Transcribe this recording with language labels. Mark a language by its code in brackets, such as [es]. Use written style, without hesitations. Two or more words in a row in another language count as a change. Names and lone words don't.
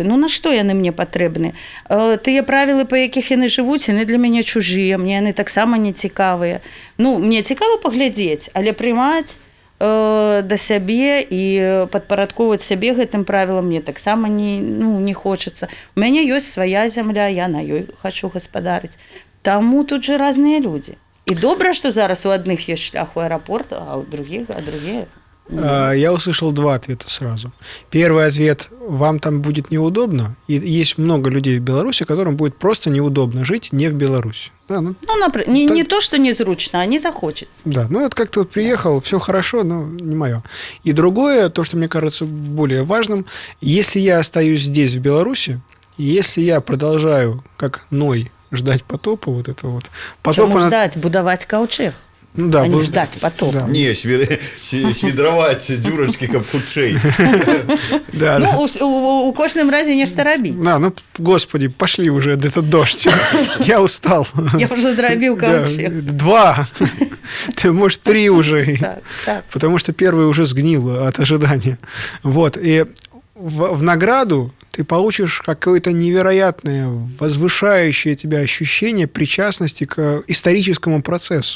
[be] Ну, на што яны мне патрэбны? Тыя правілы, па якіх яны жывуць, яны для мяне чужыя, мне яны таксама не цікавыя. Ну, мне цікава паглядзець, але прымаць да сябе і падпарадковаць сябе гэтым правілам мне таксама не хочацца. У мяне ёсць свая зямля, я на ёй хачу гаспадарыць. Таму тут же разныя людзі. [ru] И добра, что зараз у одних есть шлях в аэропорт, а у других, другие... Я услышал два ответа сразу. Первый ответ: вам там будет неудобно, и есть много людей в Беларуси, которым будет просто неудобно жить не в Беларуси. Да, не то, что незручно, а не захочется. Да, ну это как-то вот приехал, все хорошо, но не мое. И другое, то, что мне кажется более важным, если я остаюсь здесь, в Беларуси, и если я продолжаю, как Ной, ждать потопа, вот это вот. Чому ждать? Будовать ковчег. Ну да, а не был- ждать потока. да. [be] Не, свідраваць дзюрачкі, каб хутчэй. [ru] Да, да. [be] Ну, у кожным разе нешта рабіць. [ru] Да, ну, господи, пошли уже этот дождь. Я устал. Я уже зрабіў Да, [be] каўчэг. [ru] 2. Ты, может, 3 уже. Так, так. Потому что первый уже сгнил от ожидания. Вот. И в награду ты получишь какое-то невероятное, возвышающее тебя ощущение причастности к историческому процессу.